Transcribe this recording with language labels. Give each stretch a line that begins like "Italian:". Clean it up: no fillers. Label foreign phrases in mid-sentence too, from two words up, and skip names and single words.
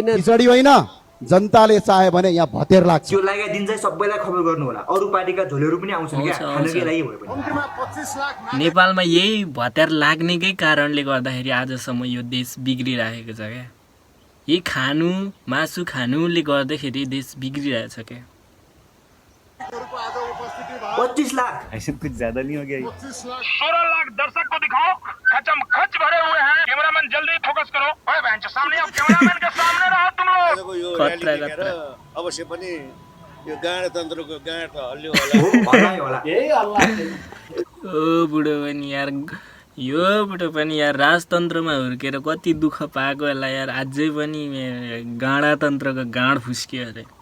Nepali: खिचडी होइन, जनताले चाहे भने यहाँ भतेर लाग्छ। त्यो लागेको दिन चाहिँ सबैलाई खबर गर्नु होला। अरू पार्टीका झोलेहरू पनि आउँछन् क्या, आउँछ, खानकै लागि भयो पनि। कम्तीमा 25 लाख नेपालमा यही भत्यार लाग्नेकै कारणले गर्दाखेरि आजसम्म यो देश बिग्रिरहेको छ क्या। यही खानु मासु खानुले गर्दाखेरि देश बिग्रिरहेछ क्या। 25 लाख
Hindi: ऐसे कुछ ज्यादा नहीं हो गया? 16 लाख दर्शक को दिखाओ, खचम खच भरे हुए हैं। कैमरामैन जल्दी फोकस करो। ओए बहन चो, सामने आओ, कैमरामैन के सामने रहो तुम लोग।
Nepali: यो खतरा र्याली देखेर खतरा। अवश्य पनि यो गणतन्त्रको गाँठ त हल्लियो होला। हो भलै होला। ओ बुढो पनि यार, यो बुढो पनि यार राजतन्त्रमा हुर्केर कति दुःख पाएको होला यार, अझै पनि गणतन्त्रको गाँड फुस्क्यो अरे।